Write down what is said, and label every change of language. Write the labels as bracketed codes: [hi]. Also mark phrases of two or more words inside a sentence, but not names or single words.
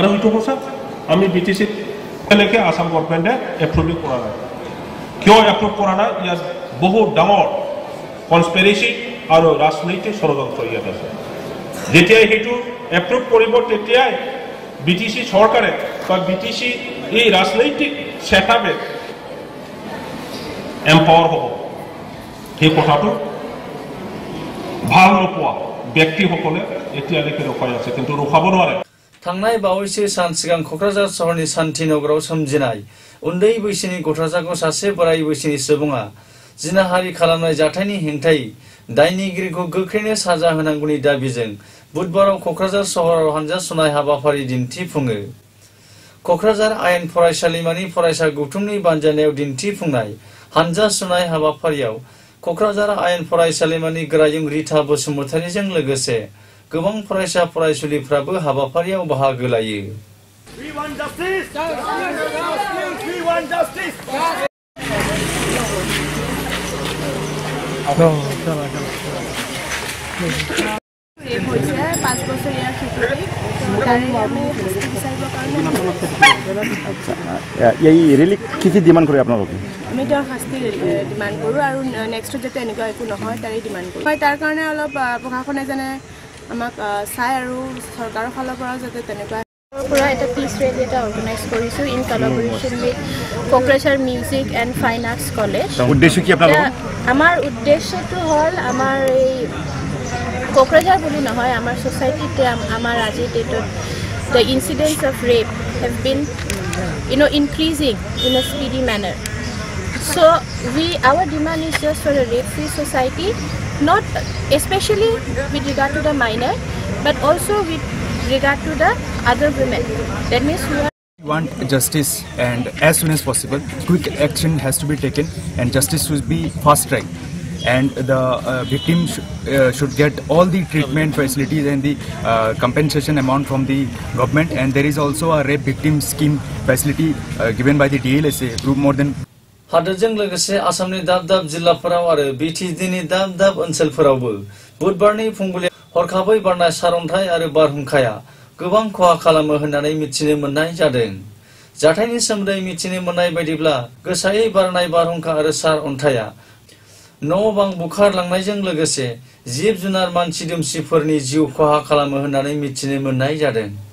[as] সেইটো কৈছে আমি BTC লৈকে আসাম গভৰ্ণমেণ্টে এপ্ৰুভ কৰা নাই কিয় এপ্ৰুভ কৰা নাই ইয়াৰ বহুত ডাঙৰ কনস্পিৰেচি আৰু ৰাজনৈতিক ষড়যন্ত্ৰ ইয়াত আছে যেতিয়া সেইটো এপ্ৰুভ কৰিব তেতিয়াই BTC চৰকাৰে বা BTC এই ৰাজনৈতিক সেটআপে এম্পাৱাৰ হ'ব সেই কথাটো ভাল নোপোৱা ব্যক্তিসকলে এতিয়ালৈকে ৰখাই আছে কিন্তু ৰখাব নোৱাৰে [brx] थांनाय बावैसो सान सिगां कक्राझार सहरनि शान्तिनगराव सोमजिनाय उन्दै बैसोनि गथ'साखौ सासे बोराय बैसोनि सुबुङा जिनाहारि खालामनाय जाथायनि हेंथायै दायनिगिरिखौ गोख्रैनो साजा होनांगौनि दाबिजों बुधबाराव कक्राझार सहराव हानजा सुनाय हाबाफारि दिन्थिफुङो कक्राझार आयेन फरायसालिमानि फरायसा गौथुमनि बानजायनायाव दिन्थिफुंनाय हानजा सुनाय हाबाफारियाव कक्राझार आयेन फरायसालिमानि गोरायुं रिता बसुमतारीजों लोगोसे गोबां फरायसा फरायसुलिफ्राबो हाबाफारियाव बाहागो लायो [en] We want justice! We want justice! [hi] यही रेली किसी डिमांड करे अपना लोग [as] আমি তাৰ শাস্তি ডিমান্ড কৰোঁ আৰু নেক্সট যেতে এনেকুৱা একো নহয় তাৰে ডিমান্ড কৰোঁ হয় তাৰ কাৰণে অলপ প্ৰশাসনে যেনে আমাক চাই আৰু চৰকাৰৰ ফালৰ পৰা যাতে তেনেকুৱা পুৰা এটা [en] peace rally [as] এটা অৰ্গেনাইজ কৰিছোঁ [en] in collaboration with Kokrajhar Music and Fine Arts College [as] উদ্দেশ্য কি আপোনালোকৰ আমাৰ উদ্দেশ্যটো হ'ল আমাৰ এই কোকৰাঝাৰ বুলি নহয় আমাৰ সোসাইটিতে আমাৰ আজিৰ ডেটত [en] the incidents of rape have been increasing in a speedy manner so our demand is just for a rape free society not especially with regard to the minor but also with regard to the other women that means we want justice and as soon as possible quick action has to be taken and justice should be fast tracked and the victim should get all the treatment facilities and the compensation amount from the government and there is also a rape victim scheme facility given by the DLSA group more than [brx] हादोरजों लोगोसे आसामनि दाब दाब जिल्लाफोराव आरो BTC नि दाब दाब ओनसोलफोरावबो बुधबारनि फुंबिलि हरखाबै बारनाय सारअन्थाइ आरो बारहुंखाया गोबां खहा खालामो होननानै मिथिनो मोननाय जादों। जाथायनि सोमोन्दै मिथिनो मोननाय बायदिब्ला गोसायै बारनाय बारहुंखा आरो सारअन्थाइया न' बां बुखारलांनायजों लोगोसे जिब जुनार मानसि दुमसिफोरनि जिउ खहा खालामो होननानै मिथिनो मोननाय जादों।